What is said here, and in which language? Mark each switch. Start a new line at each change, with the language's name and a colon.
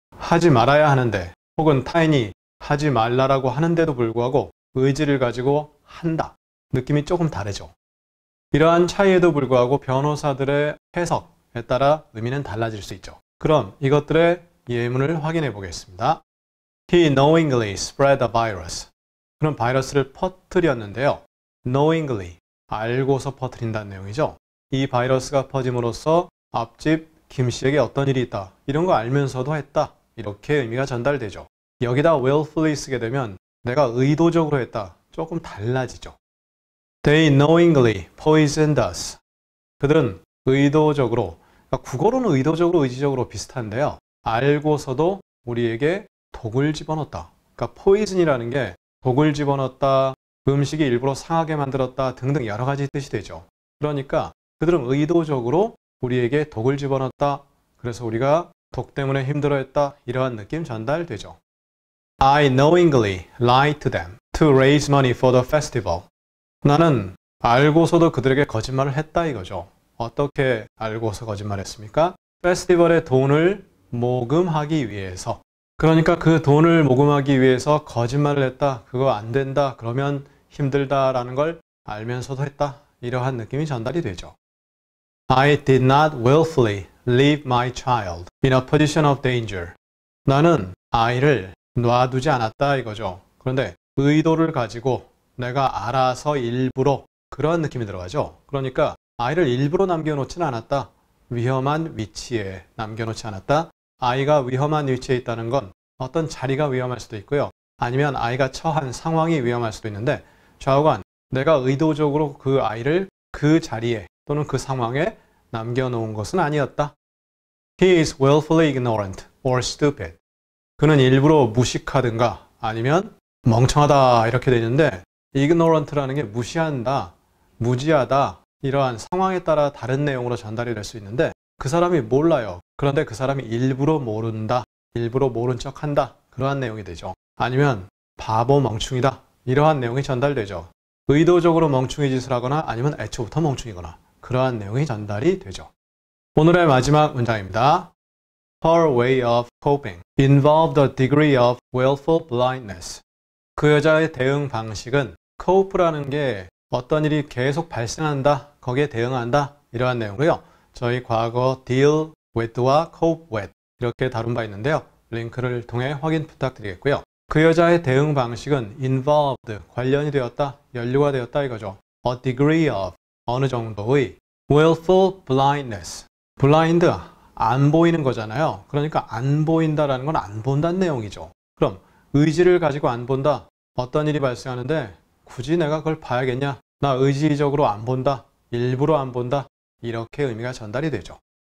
Korean: 하지 말아야 하는데 혹은 타인이 하지 말라라고 하는데도 불구하고 의지를 가지고 한다. 느낌이 조금 다르죠. 이러한 차이에도 불구하고 변호사들의 해석에 따라 의미는 달라질 수 있죠. 그럼 이것들의 예문을 확인해 보겠습니다.
English: He knowingly spread the virus.
Korean: 그럼 바이러스를 퍼뜨렸는데요. knowingly, 알고서 퍼뜨린다는 내용이죠. 이 바이러스가 퍼짐으로써 앞집 김 씨에게 어떤 일이 있다. 이런 거 알면서도 했다. 이렇게 의미가 전달되죠. 여기다 willfully 쓰게 되면 내가 의도적으로 했다. 조금 달라지죠.
English: They knowingly poisoned us.
Korean: 그들은 의도적으로, 그러니까 국어로는 의도적으로, 의지적으로 비슷한데요. 알고서도 우리에게 독을 집어넣었다. 그러니까 poison이라는 게 독을 집어넣었다, 음식이 일부러 상하게 만들었다 등등 여러 가지 뜻이 되죠. 그러니까 그들은 의도적으로 우리에게 독을 집어넣었다. 그래서 우리가 독 때문에 힘들어했다. 이러한 느낌 전달되죠.
English: I knowingly lied to them to raise money for the festival.
Korean: 나는 알고서도 그들에게 거짓말을 했다 이거죠. 어떻게 알고서 거짓말했습니까? 페스티벌에 돈을 모금하기 위해서. 그러니까 그 돈을 모금하기 위해서 거짓말을 했다. 그거 안 된다. 그러면 힘들다라는 걸 알면서도 했다. 이러한 느낌이 전달이 되죠.
English: I did not willfully leave my child in a position of danger.
Korean: 나는 아이를 놔두지 않았다 이거죠. 그런데 의도를 가지고 내가 알아서 일부러, 그런 느낌이 들어가죠. 그러니까 아이를 일부러 남겨놓지는 않았다. 위험한 위치에 남겨놓지 않았다. 아이가 위험한 위치에 있다는 건 어떤 자리가 위험할 수도 있고요. 아니면 아이가 처한 상황이 위험할 수도 있는데 좌우간 내가 의도적으로 그 아이를 그 자리에 또는 그 상황에 남겨놓은 것은 아니었다.
English: He is willfully ignorant or stupid.
Korean: 그는 일부러 무식하든가 아니면 멍청하다 이렇게 되는데 ignorant라는 게 무시한다, 무지하다 이러한 상황에 따라 다른 내용으로 전달이 될 수 있는데 그 사람이 몰라요. 그런데 그 사람이 일부러 모른다, 일부러 모른 척한다 그러한 내용이 되죠. 아니면 바보 멍충이다 이러한 내용이 전달되죠. 의도적으로 멍충이 짓을 하거나 아니면 애초부터 멍충이거나 그러한 내용이 전달이 되죠. 오늘의 마지막 문장입니다.
English: Her way of coping involved a degree of willful blindness.
Korean: 그 여자의 대응 방식은 cope라는 게 어떤 일이 계속 발생한다, 거기에 대응한다 이러한 내용으로요. 저희 과거 deal with와 cope with 이렇게 다룬 바 있는데요. 링크를 통해 확인 부탁드리겠고요. 그 여자의 대응 방식은 involved, 관련이 되었다, 연루가 되었다 이거죠.
English: A degree of,
Korean: 어느 정도의 willful blindness. blind, 안 보이는 거잖아요. 그러니까 안 보인다라는 건 안 본다는 내용이죠. 그럼 의지를 가지고 안 본다. 어떤 일이 발생하는데 굳이 내가 그걸 봐야겠냐? 나 의지적으로 안 본다. 일부러 안 본다. 이렇게 의미가 전달이 되죠.